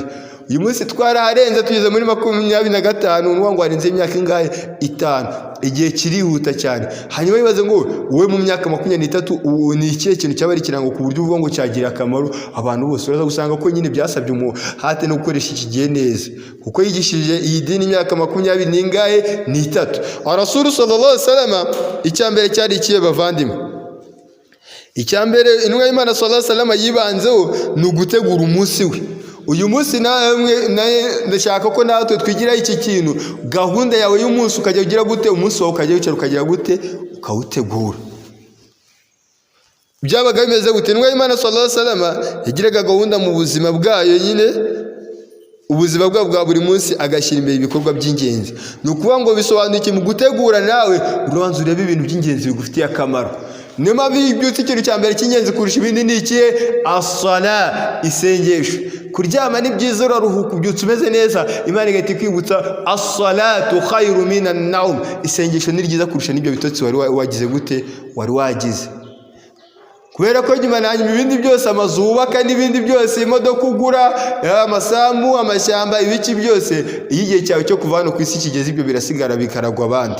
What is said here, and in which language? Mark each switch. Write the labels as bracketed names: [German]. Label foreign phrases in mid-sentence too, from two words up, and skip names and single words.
[Kinyarwanda] Uyu munsi twaraharenze tugeze muri 25 n'uwo ngo warenze imyaka ingahe 5. Igihe kirihuta cyane. Hanyuma bibaze ngo wowe mu myaka 23 ni ikihe kintu cyabari kirango ku buryo uvuga ngo cyagira akamaro abantu bose. Uraza gusanga ko nyine byasabye umuhate no gukoresha iki gihe neza, kuko yigishije iyi dini imyaka 20 n'ingahe n'3. [Arabic] رسول صلى الله عليه وسلم [Kinyarwanda] icyambere cyari ikihe bavandimwe? Icyambere intumwa y'Imana [Arabic] صلى الله عليه وسلم [Kinyarwanda] yibanzeho ni ugutegura umunsi we. Uyu munsi namwe ndashaka ko natwe twigira iki kintu, gahunda yawe y'umunsi ukajya ugira gute, umunsi wawe ukajya wicara ukagira gute ukawutegura. Byabaga bimeze gute? Intumwa y'Imana [Arabic] صلى الله عليه وسلم [Kinyarwanda] yagiraga gahunda mu buzima bwayo nyine, ubuzima bwa buri munsi agashyira imbere ibikorwa by'ingenzi. Ni ukuvuga ngo bisobanuye mu gutegura nawe uranze urebe ibintu by'ingenzi bigufitiye akamaro. Niyo mpamvu ibyutse ikintu cya mbere cy'ingenzi kurusha ibindi ni ikihe? As-sala, isengesho. Kuryama ni byiza uraruhuka ubyutse umeze neza, Imana igahita ikwibutsa [Arabic] الصلاة خير من النوم. [Kinyarwanda] Isengesho ni ryiza kurusha n'ibyo bitotsi wari wagize gute, wari wagize. Kubera ko nyuma nanyuma ibindi byose, amazu wubaka n'ibindi byose, imodoka ugura, amasambu, amashyamba, ibiki byose, iyo igihe cyawe cyo kuva hano ku isi kigeze ibyo birasigara bikaragwa abandi.